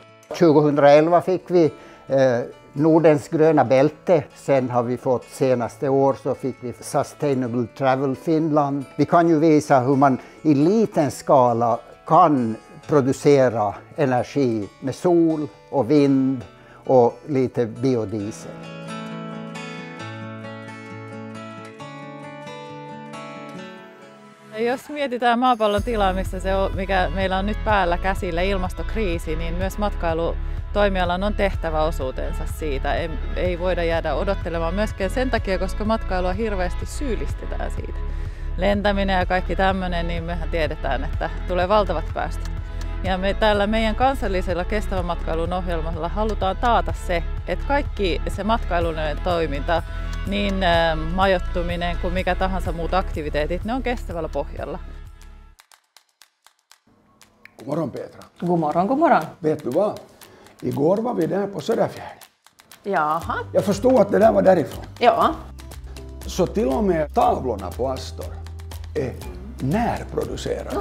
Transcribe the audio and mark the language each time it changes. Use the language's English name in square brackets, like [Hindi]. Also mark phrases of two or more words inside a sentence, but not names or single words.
[Swedish] 2011 fick vi Nordens gröna bälte. Sen har vi fått senaste år så fick vi Sustainable Travel Finland. Vi kan ju visa hur man i liten skala kan producera energi med sol och vind och lite biodiesel. [Finnish] Jos mietitään maapallon tilaa, mikä meillä on nyt päällä käsillä, ilmastokriisi, niin myös matkailutoimialan on tehtävä osuutensa siitä. Ei voida jäädä odottelemaan myöskään sen takia, koska matkailua hirveästi syyllistetään siitä. Lentäminen ja kaikki tämmöinen, niin mehän tiedetään, että tulee valtavat päästöt. Ja me tällä meidän kansallisella kestävän matkailun ohjelmalla halutaan taata se, että kaikki se matkailullinen toiminta, niin majoittuminen kuin mikä tahansa muut aktiviteetit, ne on kestävällä pohjalla. [Swedish] God morgon Petra. God morgon, god morgon. Vet du vad? Igår var vi där på Söderfjärden. Jaha. Jag förstod att det där var därifrån. Ja. Så till och med tavlorna på Astor är närproducerade.